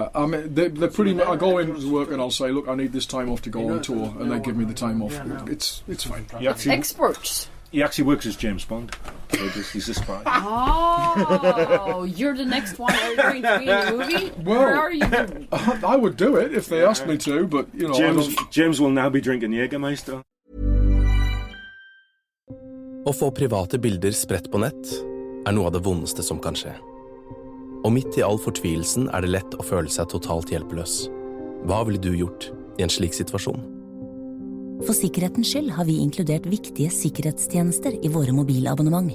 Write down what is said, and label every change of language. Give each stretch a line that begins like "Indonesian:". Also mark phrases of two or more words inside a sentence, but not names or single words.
English: Yeah, I mean, they're pretty much. I go into work and I'll say, look, I need this time off to go on tour, and they give me the time off. It's fine. Experts. He actually works as James Bond. So he's a spy. Oh, you're the next one. Are you going to be in the movie? Well, Where are you? I would do it if they asked me to, but you know, James will now be drinking Jägermeister.
Norwegian: Å få private bilder spredt på nett noe av det vondeste som kan skje. Og midt i all fortvilelsen det lett å føle seg totalt hjelpeløs. Hva ville du gjort i en slik situasjon? For sikkerhetens skyld har vi inkludert viktige sikkerhetstjenester i våre mobilabonnement.